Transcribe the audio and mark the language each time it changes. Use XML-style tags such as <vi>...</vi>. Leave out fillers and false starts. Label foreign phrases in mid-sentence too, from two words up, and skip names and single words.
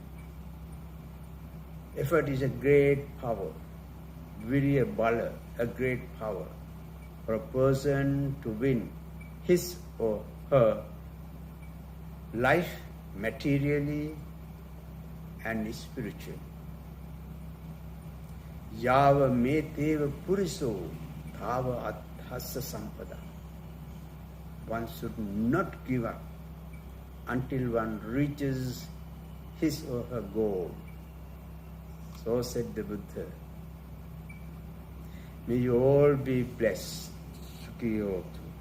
<en>Effort is a great power,</en> <pi>virya bala,</pi> <en>a great power for a person to win his or her life materially and spiritually.</en> <pi>Yava meteva puriso thava athasa sampada.</pi> <en>One should not give up until one reaches his or her goal. So said the Buddha. May you all be blessed.</en> <pi>Sukhi hotu.</pi>